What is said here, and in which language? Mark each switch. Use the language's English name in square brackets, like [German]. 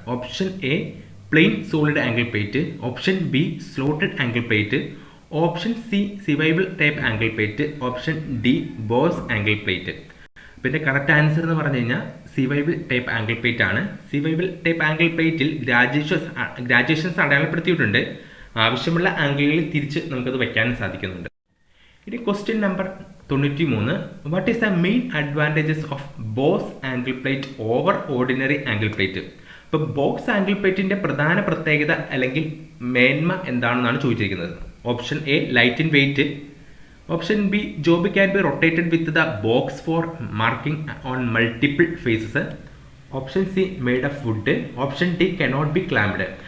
[English] Option A plain solid angle plate, option B slotted angle plate, option C swivel type angle plate, option D box angle plate. പിന്നെ correct answer എന്ന് പറഞ്ഞു കഴിഞ്ഞാൽ swivel type angle plate ആണ്. [Malayalam] സിവൈബിൾ type angle പ്ലേറ്റിൽ graduations അടയാളപ്പെടുത്തിയിട്ടുണ്ട്. ആവശ്യമുള്ള ആംഗിളുകളിൽ തിരിച്ച് നമുക്കത് വയ്ക്കാനും സാധിക്കുന്നുണ്ട്. ഇനി question number 93. [English] What is the main advantages of box angle plate over ordinary angle plate? [Malayalam] ഇപ്പോൾ ബോക്സ് ആംഗിൾ പ്ലേറ്റിൻ്റെ പ്രധാന പ്രത്യേകത അല്ലെങ്കിൽ മേന്മ എന്താണെന്നാണ് ചോദിച്ചിരിക്കുന്നത്. [English] Option A light in weight, option B job can be rotated with the box for marking on multiple faces, option C made of wood, option D cannot be clamped.